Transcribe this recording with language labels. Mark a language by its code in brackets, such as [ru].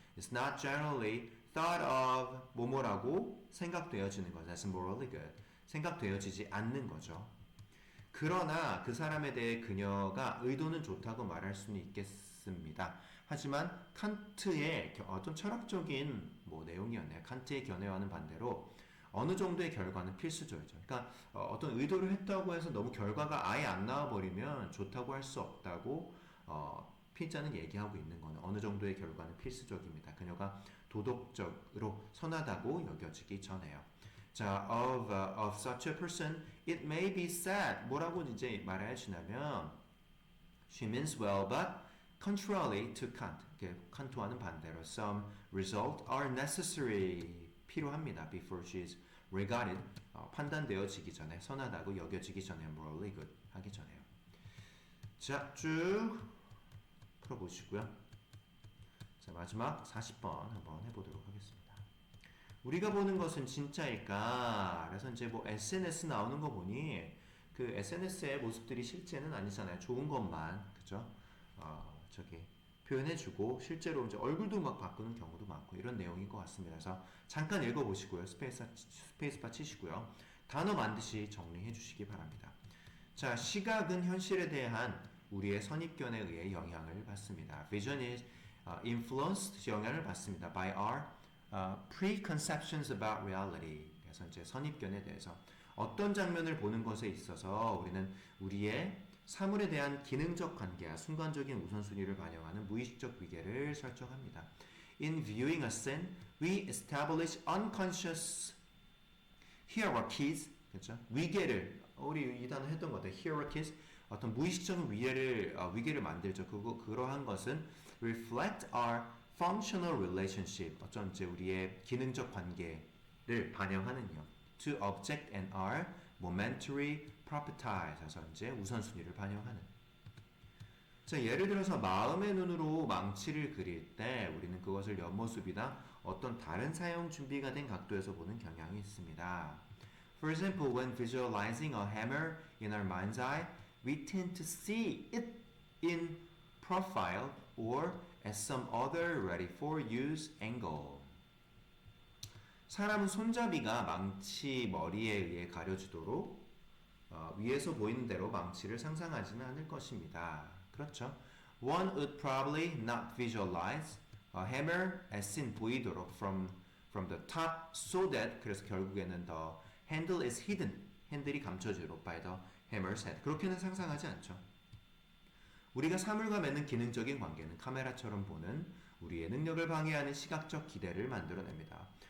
[en] It's not generally thought of [ko] 뭐뭐라고 생각되어지는 거죠. [en] That's morally good. [ko] 생각되어지지 않는 거죠. 그러나 그 사람에 대해 그녀가 의도는 좋다고 말할 수는 있겠습니다. 하지만 칸트의 어떤 철학적인 내용이었네요. 칸트의 견해와는 반대로 어느 정도의 결과는 필수적이죠. 그러니까 어떤 의도를 했다고 해서 너무 결과가 아예 안 나와버리면 좋다고 할 수 없다고 피자는 얘기하고 있는 거는 어느 정도의 결과는 필수적입니다. 그녀가 도덕적으로 선하다고 여겨지기 전에요. [en] 자, of such a person, it may be said. [ko] 뭐라고 이제 말해주냐면, [en] she means well, but contrary to Kant. [ko] 칸트와는 반대로, [en] some result are necessary. [ko] 필요합니다. [en] Before she is regarded. [ko] 판단되어지기 전에, 선하다고 여겨지기 전에, [en] morally good [ko] 하기 전에요. 자, 쭉 풀어보시고요. 자, 마지막 40번 한번 해보도록 하겠습니다. 우리가 보는 것은 진짜일까? 그래서 이제 SNS 나오는 거 보니 그 SNS의 모습들이 실제는 아니잖아요. 좋은 것만 그죠? 표현해주고 실제로 이제 얼굴도 막 바꾸는 경우도 많고 이런 내용인 것 같습니다. 그래서 잠깐 읽어보시고요. 스페이스바 치시고요. 단어 반드시 정리해주시기 바랍니다. 자, 시각은 현실에 대한 우리의 선입견에 의해 영향을 받습니다. [en] Vision is influenced [ko] 영향을 받습니다. [en] By our preconceptions about reality. [ko] 그래서 이제 선입견에 대해서 어떤 장면을 보는 것에 있어서 우리는 우리의 사물에 대한 기능적 관계와 순간적인 우선순위를 반영하는 무의식적 위계를 설정합니다. [en] In viewing a scene, we establish unconscious hierarchies. [ko] 그렇죠? 위계를 우리 이 단어 했던 것 같아요. [en] hierarchies. [ko] 어떤 무의식적인 위계를 만들죠. 그러한 것은 [en] reflect our functional relationship, [ko] 어쩐 이제 우리의 기능적 관계를 반영하는요. [en] To object and are momentary properties, [ko] 그래서 이제 우선순위를 반영하는. 자, 예를 들어서 마음의 눈으로 망치를 그릴 때 우리는 그것을 옆모습이나 어떤 다른 사용 준비가 된 각도에서 보는 경향이 있습니다. [en] For example, when visualizing a hammer in our mind's eye, we tend to see it in profile or at some other ready for use angle. [ko] 사람은 손잡이가 망치 머리에 의해 가려지도록 위에서 보이는 대로 망치를 상상하지는 않을 것입니다. 그렇죠. [en] One would probably not visualize a hammer as seen [ko] 보이도록 [en] from the top so that [ko] 그래서 결국에는 [en] the handle is hidden. [ko] 핸들이 감춰지도록 [en] by the hammer's head. [ko] 그렇게는 상상하지 않죠. 우리가 사물과 맺는 기능적인 관계는 카메라처럼 보는 우리의 능력을 방해하는 시각적 기대를 만들어냅니다.